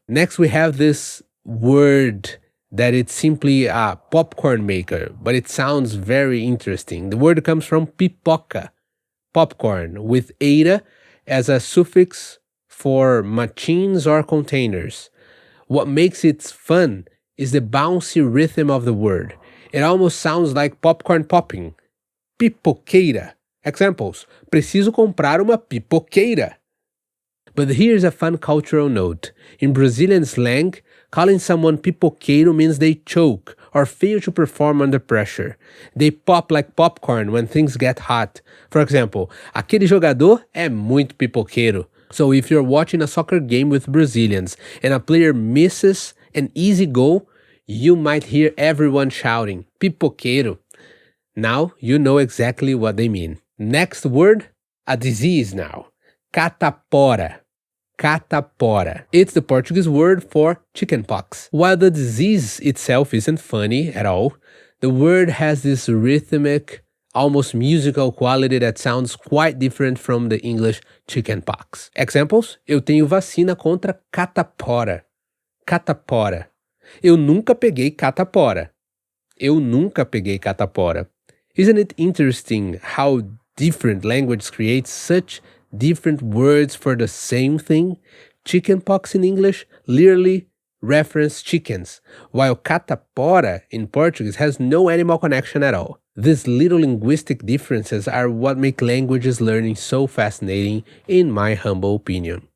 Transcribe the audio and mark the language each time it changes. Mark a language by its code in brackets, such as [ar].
[en] Next we have this word that it's simply a popcorn maker, but it sounds very interesting. The word comes from pipoca, popcorn, with eira as a suffix for machines or containers. What makes it fun is the bouncy rhythm of the word. It almost sounds like popcorn popping. [pt] Pipoqueira. Examples: preciso comprar uma pipoqueira. [en] But here's a fun cultural note. In Brazilian slang, calling someone pipoqueiro means they choke or fail to perform under pressure. They pop like popcorn when things get hot. For example, [pt] aquele jogador é muito pipoqueiro. [en] So if you're watching a soccer game with Brazilians and a player misses an easy goal, you might hear everyone shouting, pipoqueiro. Now you know exactly what they mean. Next word, a disease now. Catapora. Catapora. It's the Portuguese word for chickenpox. While the disease itself isn't funny at all, the word has this rhythmic, almost musical quality that sounds quite different from the English chickenpox. [pt] Examples: eu tenho vacina contra catapora. Catapora. Eu nunca peguei catapora. Eu nunca peguei catapora. [en] Isn't it interesting how different languages create such different words for the same thing? Chickenpox in English literally reference chickens, while catapora in Portuguese has no animal connection at all. These little linguistic differences are what make languages learning so fascinating, in my humble opinion.